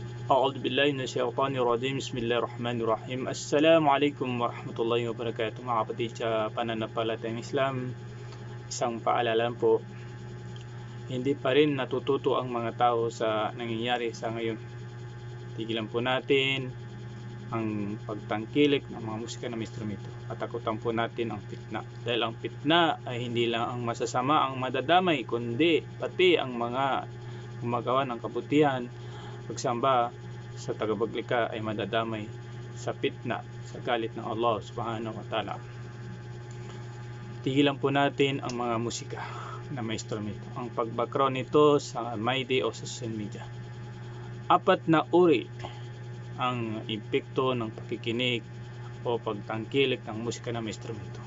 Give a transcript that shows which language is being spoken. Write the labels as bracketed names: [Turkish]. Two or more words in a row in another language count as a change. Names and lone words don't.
[Arabic] أعوذ بالله من الشيطان الرجيم. بسم الله الرحمن الرحيم. السلام عليكم ورحمة الله وبركاته. [Filipino] Mga kapatid sa pananampalatayang Islam, isang paalala po, hindi pa rin natututo ang mga tao sa nangyayari sa ngayon. Tigilan po natin ang pagtangkilik ng mga musika na instrumento. Katakutan po natin ang fitna. Dahil ang fitna ay hindi lang ang masasama ang madadamay, kundi pati ang mga gumagawa ng kabutihan, pagsamba sa tagapaglikha ay madadamay sa fitna, sa galit ng Allah [Arabic] سبحانه وتعالى. [Filipino] Tigilan po natin ang mga musika na may instrumento. Ang pag-background nito sa MyDay o sa [English] social media. [Filipino] 4 na uri ang epekto ng pakikinig o pagtangkilik ng musika na may instrumento.